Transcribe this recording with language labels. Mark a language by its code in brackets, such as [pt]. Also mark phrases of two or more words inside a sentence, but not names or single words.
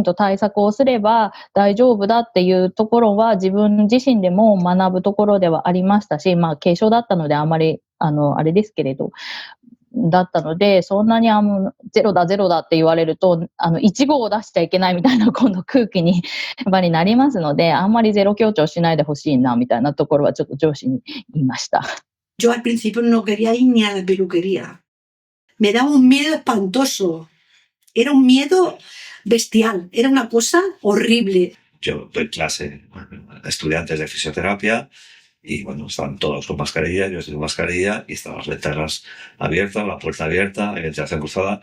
[ja] と対策をすれば大丈夫だっていうところは自分自身でも学ぶところではありましたし、まあ軽症だったのであまりあれですけれど、だったので、そんなにゼロだって言われると、1号を出しちゃいけないみたいな今度空気にやっぱりなりますので、あんまりゼロ強調しないでほしいなみたいなところはちょっと上司に言いました。 [es] Yo al principio no quería ir ni a la peluquería. Me daba un miedo espantoso. Era un miedo bestial. Era una cosa horrible. yo doy clase a estudiantes de fisioterapia y bueno, están todos con mascarilla, yo estoy con mascarilla y están las ventanas abiertas, la puerta abierta, hay ventilación cruzada.